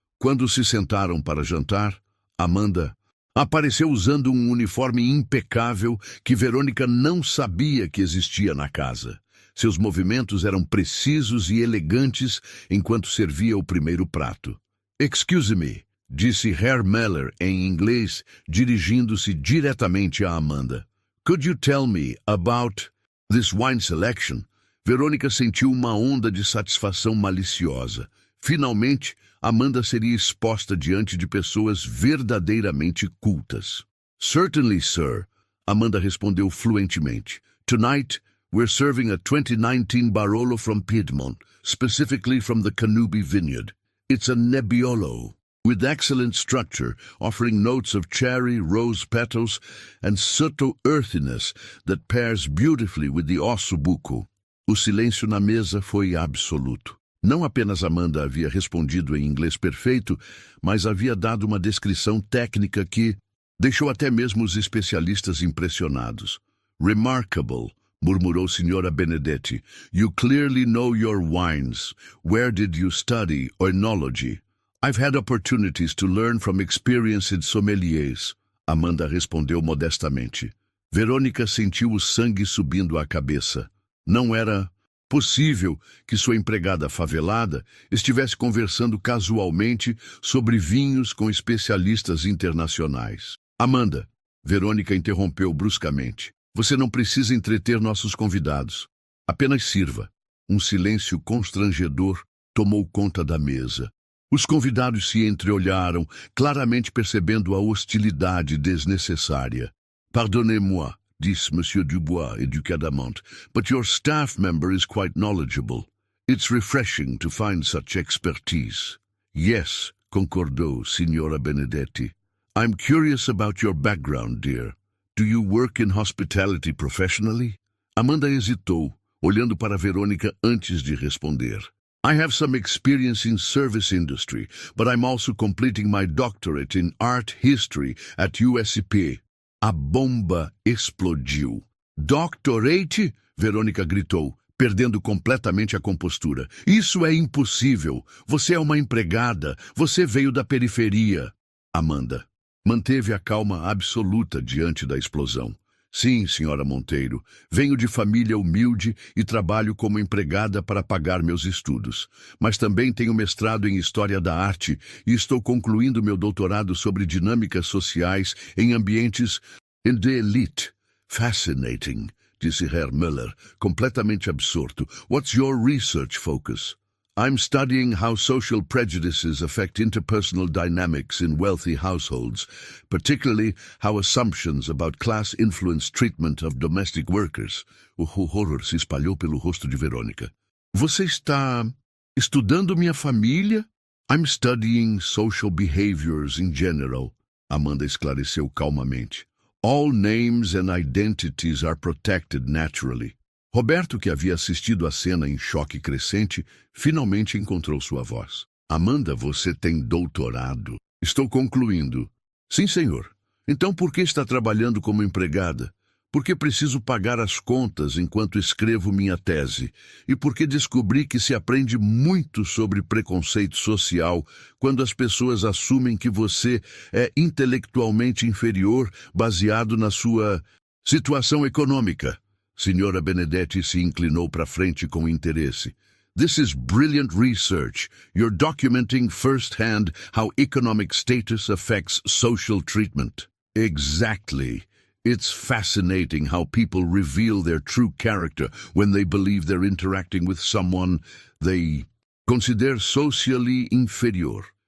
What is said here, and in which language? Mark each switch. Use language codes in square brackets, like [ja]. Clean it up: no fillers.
[pt] Quando se sentaram para jantar, Amanda apareceu usando um uniforme impecável que Verônica não sabia que existia na casa. Seus movimentos eram precisos e elegantes enquanto servia o primeiro prato. [en] "Excuse me", [pt] disse Herr Meller em inglês, dirigindo-se diretamente a Amanda. [en] "Could you tell me about this wine selection?" [pt] Verônica sentiu uma onda de satisfação maliciosa. Finalmente, Amanda seria exposta diante de pessoas verdadeiramente cultas. [en] "Certainly, sir", [pt] Amanda respondeu fluentemente. [en] "Tonight, we're serving a 2019 Barolo from Piedmont, specifically from the Canubi vineyard. It's a Nebbiolo, with excellent structure, offering notes of cherry, rose petals, and subtle earthiness that pairs beautifully with the ossobuco." [pt] O silêncio na mesa foi absoluto. Não apenas Amanda havia respondido em inglês perfeito, mas havia dado uma descrição técnica que deixou até mesmo os especialistas impressionados. [en] "Remarkable", [pt] murmurou Senhora Benedetti. [en] "You clearly know your wines. Where did you study oenology?" "I've had opportunities to learn from experienced sommeliers", [pt] Amanda respondeu modestamente. Verônica sentiu o sangue subindo à cabeça. Não era possível que sua empregada favelada estivesse conversando casualmente sobre vinhos com especialistas internacionais. "Amanda", Verônica interrompeu bruscamente, "você não precisa entreter nossos convidados. Apenas sirva." Um silêncio constrangedor tomou conta da mesa. Os convidados se entreolharam, claramente percebendo a hostilidade desnecessária. [fr] "Pardonnez-moi", [pt] disse Monsieur Dubois, educadamente, [en] "but your staff member is quite knowledgeable. It's refreshing to find such expertise." "Yes", [pt] concordou [en] Signora Benedetti. "I'm curious about your background, dear. Do you work in hospitality professionally?" [pt] Amanda hesitou, olhando para Verônica antes de responder. [en] "I have some experience in service industry, but I'm also completing my doctorate in art history at USP." [pt] A bomba explodiu. [en] "Doctorate?" [pt] Verônica gritou, perdendo completamente a compostura. "Isso é impossível. Você é uma empregada. Você veio da periferia." Amanda manteve a calma absoluta diante da explosão. "Sim, senhora Monteiro. Venho de família humilde e trabalho como empregada para pagar meus estudos. Mas também tenho mestrado em História da Arte e estou concluindo meu doutorado sobre dinâmicas sociais em ambientes de elite." [en] "Fascinating", [pt] disse Herr Müller, completamente absorto. [en] "What's your research focus?" "I'm studying how social prejudices affect interpersonal dynamics in wealthy households, particularly how assumptions about class influence treatment of domestic workers." [pt] O horror se espalhou pelo rosto de Verônica. "Você está estudando minha família?" [en] "I'm studying social behaviors in general", [pt] Amanda esclareceu calmamente. [en] "All names and identities are protected naturally." [pt] Roberto, que havia assistido à cena em choque crescente, finalmente encontrou sua voz. "Amanda, você tem doutorado?" "Estou concluindo." "Sim, senhor. Então por que está trabalhando como empregada? Por que preciso pagar as contas enquanto escrevo minha tese? E por que descobri que se aprende muito sobre preconceito social quando as pessoas assumem que você é intelectualmente inferior baseado na sua situação econômica?" Senhora Benedetti se inclinou para frente com interesse. [en] This is brilliant research. You're documenting firsthand how economic status affects social treatment. Exactly. It's fascinating how people reveal their true character when they believe they're interacting with someone they consider socially inferior.